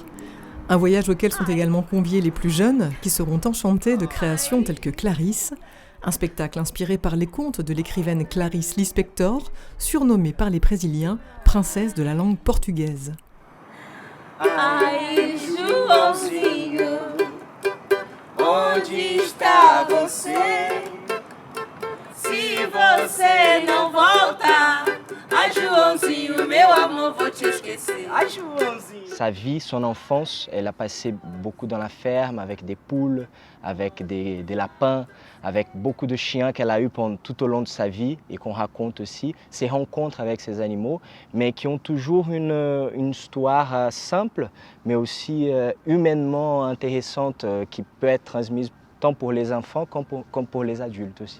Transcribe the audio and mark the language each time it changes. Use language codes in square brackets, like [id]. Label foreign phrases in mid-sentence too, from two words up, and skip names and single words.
[fr] Un voyage auquel sont également conviés les plus jeunes qui seront enchantés de créations telles que Clarisse, un spectacle inspiré par les contes de l'écrivaine Clarice Lispector, surnommée par les Brésiliens princesse de la langue portugaise. [pt] Ai, Joãozinho, onde está você? Se você não volta, ai, Joãozinho, meu amor, vou te esquecer. Ai, Joãozinho. [fr] Sa vie, son enfance, elle a passé beaucoup dans la ferme avec des poules, avec des lapins, avec beaucoup de chiens qu'elle a eu tout au long de sa vie et qu'on raconte aussi. Ses rencontres avec ces animaux, mais qui ont toujours une histoire simple, mais aussi humainement intéressante qui peut être transmise tant pour les enfants comme pour les adultes aussi.